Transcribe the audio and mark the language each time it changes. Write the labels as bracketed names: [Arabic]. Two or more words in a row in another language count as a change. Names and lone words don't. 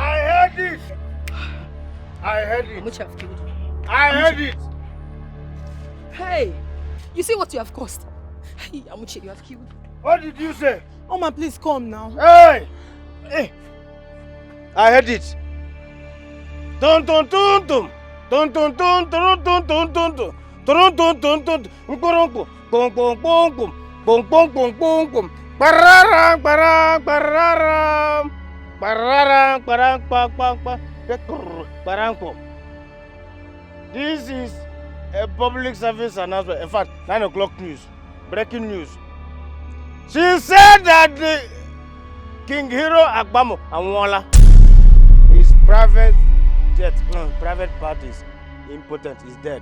[English] I heard it. I heard it. Amuche, you have killed. I heard it. Hey, you see what you have caused? Hey, Amuche, you have killed. What did you say? Oma, please come now. Hey! Hey! I heard it. Dun dun dun dun. Dun dun dun dun dun dun dun dun. Dun dun dun dun. Bong bong bong bong. Bong bong bong bong bong. Bararang barang bararang. Bararang barang bang bang bang. Barang bang. This is a public service announcement. In fact, 9 o'clock news. Breaking news. She said that the King Hero Agbamo Anwola, his private jet, private parties, impotent, is dead.